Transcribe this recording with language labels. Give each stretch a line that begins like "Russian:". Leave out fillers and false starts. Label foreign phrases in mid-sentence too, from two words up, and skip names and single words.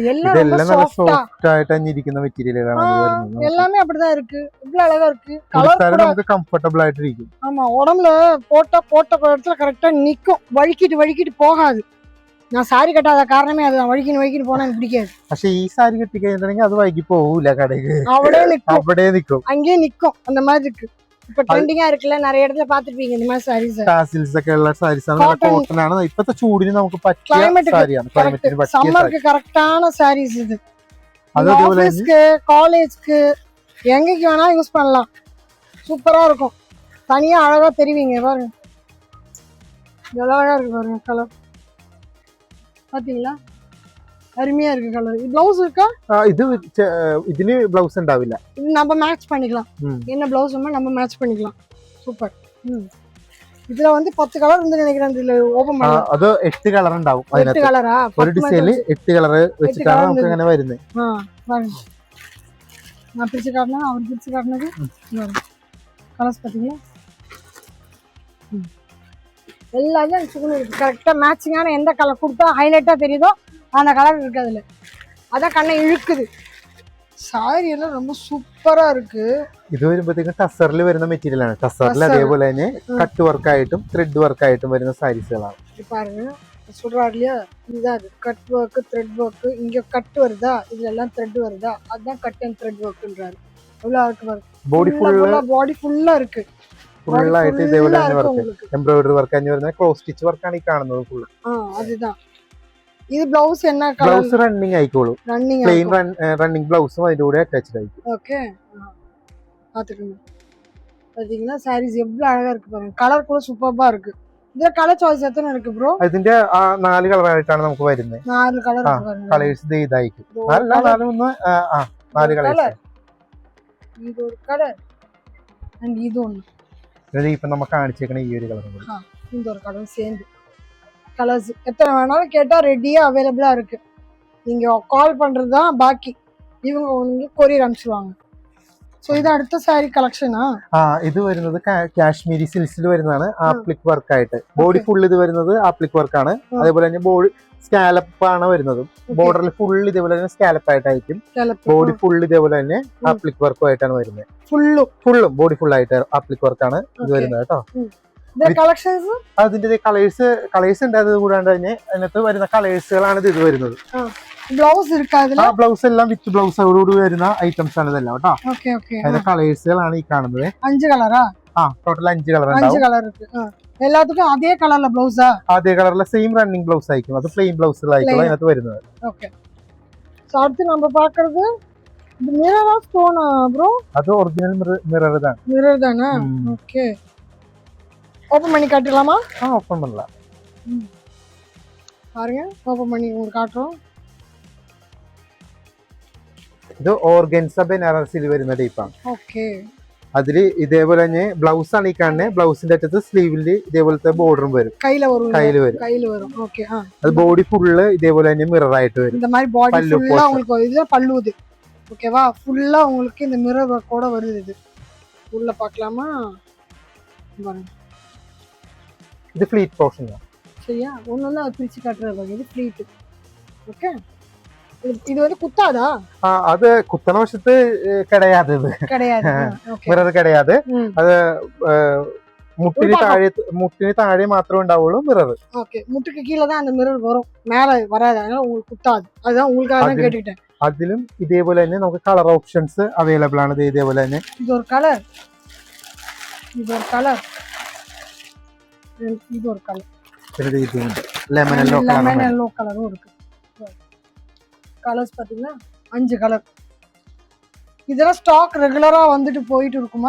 Tamil: எல்லாம் சாஃப்ட்டா ஆயிட்டா மெட்டீரியல் எல்லாமே அப்படிதான் இருக்கு. இவ்வளவு அழகா இருக்கு. கலர் கூட நமக்கு கம்ஃபர்ட்டபிள் ஆயிட்டு இருக்கு. ஆமா, உடம்புல போட்ட இடத்துல கரெக்டா நிக்கும். வழுக்கிட்டு போகாது. நான் சாரி கட்டாத காரணமே அதுதான். வழுக்கின்னு போனா எனக்கு பிடிக்காது.
Malayalam: പക്ഷേ ഈ സാരി കെട്ടി കഴിഞ്ഞിട്ടുണ്ടെങ്കിൽ അത് വൈകി പോകൂല കടയ്ക്ക്.
Tamil: அப்படியே நிக்கும், அங்கேயே நிக்கும். அந்த மாதிரி இருக்கு. இப்ப ட்ரெண்டிங்கா இருக்குல்ல, நிறைய இடத்துல பாத்துருப்பீங்க இந்த மாதிரி சாரீஸ்.
Malayalam: டாசில்ஸ் ഒക്കെ ഉള്ള സാരീസ് ആണ്. കോട്ടൺ ആണ്. ഇപ്പോഴത്തെ ചൂടിന് നമുക്ക് പറ്റിയ സാരിയാണ്. ക്ലൈമറ്റിന് പറ്റിയ
Tamil: സമ്മർക്ക് കറക്റ്റാன സാരീஸ் இது. ஆபீஸ்க்கு, காலேஜ்க்கு, எங்கேக்கு வேணா யூஸ் பண்ணலாம். சூப்பரா இருக்கும். தனியா அழகா தெரிவிங்க. பாருங்க, அழகா இருக்கு பாருங்க கலர். பாத்தீங்களா? அருமையா இருக்கு கலர். இது ப்ளவுஸ் இருக்கா?
Malayalam: ഇതിന് ബ്ലൗസ് ഉണ്ടാവില്ല.
Tamil: இது நம்ம மேட்ச் பண்ணிக்கலாம். என்ன ப்ளவுஸ் வேணுமோ நம்ம மேட்ச் பண்ணிக்கலாம். சூப்பர். இதுல வந்து 10 கலர் வந்து நினைக்கிறேன். இதுல ஓபன் பண்ணலாம். அது
Malayalam: 8 കളർ ഉണ്ടാവും. 8 കളറാ? ഒരു ഡിസൈനിൽ 8 കളർ വെച്ചിട്ടാണ് നമുക്ക് അങ്ങനെ വരുന്നത്.
Tamil: பாருங்க, நான் பிரிச்சு காட்டினா அவர் பிரிச்சு காட்டினது கலர்ஸ் பாத்தீங்களா? எல்லாத்தையும் சுகுனு இருக்கு. கரெக்டா மேட்சிங்கான எந்த கலர் கொடுத்தா ஹைலைட்டா தெரியுதோ அந்த கலர் இருக்கு அதுல. அதான் கண்ணை இழுக்குது. சாரி எல்லாம் ரொம்ப സൂപ്പറാ இருக்கு.
Malayalam: ഇത് വരുമ്പോഴത്തേക്കും ടസറിൽ വരുന്ന മെറ്റീരിയൽ ആണ്. ടസറിൽ അതേപോലെ തന്നെ കട്ട് വർക്ക് ആയിട്ടും ത്രെഡ് വർക്ക് ആയിട്ടും വരുന്ന സാരീസുകളാണ്.
Tamil: பாருங்க சொல்றாரு இல்லையா, இதுதான் கட் ஒர்க் த்ரெட் ஒர்க். இங்க கட் வருதா, இதுல எல்லாம் த்ரெட் வருதா, அதுதான் கட் அண்ட் த்ரெட் ஒர்க்ன்றாரு. எவ்வளவு இருக்கு பாருங்க. பாடி ஃபுல்லா இருக்கு.
Malayalam: ഫുള്ളായിട്ട് ഇതേപോലെ തന്നെ വർക്ക് എംബ്രോയിഡറി വർക്ക് തന്നെ വരുന്ന ക്രോസ് സ്റ്റിച്ച് വർക്കാണ് ഈ കാണുന്നത് ഫുൾ. அதுதான். ഇത് ബ്ലൗസ് എന്നാ കളർ? ബ്ലൗസ് റണ്ണിങ് ആയിക്കോളും. പ്ലെയിൻ റണ്ണിങ് ബ്ലൗസും അതിന്റെ കൂടെ അറ്റാച്ച്ഡ് ആയിരിക്കും.
Tamil: ஓகே பாத்துக்கங்க. பாத்தீங்கன்னா சாரீஸ் எவ்வளவு அழகா இருக்கு பாருங்க. கலர் கூட சூப்பரா இருக்கு.
Malayalam: ഇതിന്റെ കളർ ചോയ്സ് എത്ര ഇருக்கு ബ്രോ? ഇതിന്റെ 4 കളർ ആയിട്ടാണ് നമുക്ക് വരുന്നത്. 4 കളർ ഇருக்கு. കളേഴ്സ് ഇതായിരിക്കും. 4 കളേഴ്സ്. ഇത് ഒരു കളർ and ഇത് ഒന്ന്. ഇത് ഇപ്പോ നമുക്ക് കാണിച്ചേക്കണ ഈ ഒരു കളറും കൂടി.
Tamil: இந்த ஒரு കളർ சேம் கலர்ஸ் எத்தனை வேணாலும் கேட்டா ரெடியா அவைலபிளா இருக்கு. நீங்க கால் பண்றதுதான் பாக்கி. இவங்க உங்களுக்கு கொரியர் அனுப்பிச்சுவாங்க.
Malayalam: സോ ഇത് അടുത്ത സാരി കളക്ഷനാ? ഇത് വരുന്നത് കാശ്മീരി സിൽസിൽ വരുന്നതാണ്. ആപ്ലിക് വർക്ക് ആയിട്ട് ബോഡി ഫുൾ ഇത് വരുന്നത് ആപ്ലിക് വർക്ക് ആണ്. അതേപോലെ തന്നെ ബോഡി സ്കാലപ്പ് ആണ് വരുന്നത്. ബോർഡറിൽ ഫുൾ ഇതേപോലെ തന്നെ സ്കാലപ്പ് ആയിട്ടായിരിക്കും. ബോഡി ഫുൾ ഇതേപോലെ തന്നെ ആപ്ലിക് വർക്കും ആയിട്ടാണ് വരുന്നത്. ഫുള്ളും ബോഡി ഫുൾ ആയിട്ട് ആപ്ലിക് വർക്കാണ് ഇത് വരുന്നത് കേട്ടോ. അതിന്റെ കളേഴ്സ് ഉണ്ട്. അത് കൂടാണ്ട് തന്നെ അതിനകത്ത് വരുന്ന കളേഴ്സുകളാണ് ഇത് വരുന്നത്. ബ്ലൗസ് ബ്ലൗസ് എല്ലാം വിത്ത് ബ്ലൗസോടുകൂടി വരുന്ന ഐറ്റംസ് ആണ് ഇതെല്ലാം കേട്ടോ. അതിന്റെ കളേഴ്സുകളാണ് ഈ കാണുന്നത്. 5 കളറാ? ടോട്ടൽ 5 കളർ ഉണ്ടാവും.
Tamil: எல்லாத்துக்கும் அதே கலர்ல ப்ளவுஸா? அதே கலர்ல சேம் ரன்னிங் ப்ளவுஸ் ஆயிக்கும். அது plain ப்ளவுஸ்ல
Malayalam: അതിനകത്ത് വരുന്നത്.
Tamil: ஓகே. சோ அடுத்து நம்ம பார்க்கிறது இது மிரரா ஸ்டோனா ப்ரோ? அது ஒரிஜினல் மிரர் தான். மிரர் தானா? ஓகே. ஓபன் பண்ணி காட்டலாமா? ஓபன் பண்ணலாம். பாருங்க ஓபன் பண்ணி உங்களுக்கு காட்டுறோம்.
Malayalam: ഇത് ഓർഗൻസ ബനാറസിൽ വരുന്ന ടൈപ്പാണ്. ഓക്കേ. അതില് ഇതേപോലെ തന്നെ ബ്ലൗസ് ആണ് ഈ കാണുന്നത്. ബ്ലൗസിന്റെ അറ്റത്ത് സ്ലീവില് ഇതേപോലത്തെ ബോർഡറും വരും. കയ്യില് വരും. ഓക്കേ. അത് ബോഡി ഫുള്ള് ഇതേപോലെ തന്നെ മിറർ ആയിട്ട് വരും.
Tamil: இந்த மாதிரி பாடி ஃபுல்லா உங்களுக்கு இது பல்லுது. ஓகேவா? ஃபுல்லா உங்களுக்கு இந்த மிரர் ஒர்க்கோட வருது. இது உள்ள பார்க்கலாமா? பாருங்க. இது ஃப்ளீட் போர்ஷன் தான். சரியா? ஒண்ணொண்ணா பிரிச்சு காட்டுறது பாருங்க. இது ஃப்ளீட். ஓகே. இது வந்து குத்தாதா? அது குத்தன வசத்து கிடையாது. இது கிடையாது. மிரர் கிடையாது. அது முட்டினு தாഴെ
Malayalam: മാത്രമേ ഉണ്ടാവുള്ളൂ മിറർ.
Tamil: ஓகே. முட்டுக்கு கீழ தான் அந்த மிரர் வரும். மேல வராது. அதனால உங்களுக்கு குத்தாது. அதுதான் உங்களுக்காக தான் கேட்டிட்டேன்.
Malayalam: അതിലും ഇതേപോലെ തന്നെ നമുക്ക് കളർ ഓപ്ഷൻസ് അവൈലബിൾ ആണ്. ഇതേപോലെ തന്നെ
Tamil: இது ஒரு கலர். இது ஒரு கலர். இது ஒரு கலர்.
Malayalam: இதுണ്ട് ലെമൺ യെല്ലോ
Tamil: கலரும் இருக்கு. கலர்ஸ் பாத்தீங்கன்னா 5 கலர். இதெல்லாம் ஸ்டாக் ரெகுலரா வந்துட்டு போயிட்டு இருக்குமா?